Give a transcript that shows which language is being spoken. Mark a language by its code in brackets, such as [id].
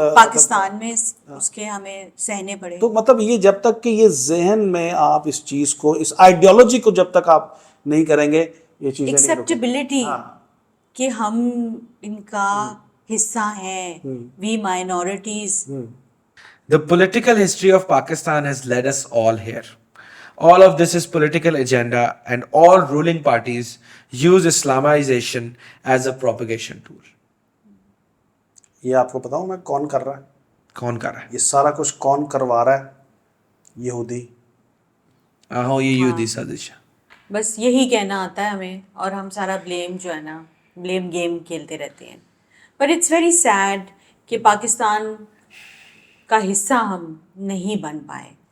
[ur] پاکستان میں اس کے ہمیں سہنے پڑے. تو مطلب یہ جب تک کہ یہ ذہن میں آپ اس چیز کو, اس آئیڈیالوجی کو جب تک آپ نہیں کریں گے, یہ چیزیں نہیں ایکسیپٹیبلٹی کہ ہم ان کا حصہ ہیں, [en] We minorities. The political history of Pakistan has led us all here. All of this is political agenda, and all ruling parties use Islamization as a propagation tool. [ur] یہ آپ کو بتاؤں میں کون کر رہا ہے, کون کر رہا ہے یہ سارا کچھ کون کروا رہا ہے؟ یہودی. یہ یہودی سازش ہے. بس یہی کہنا آتا ہے ہمیں, اور ہم سارا بلیم جو ہے نا, بلیم گیم کھیلتے رہتے ہیں. [en] but it's very sad [ur] کہ پاکستان کا حصہ ہم نہیں بن پائے.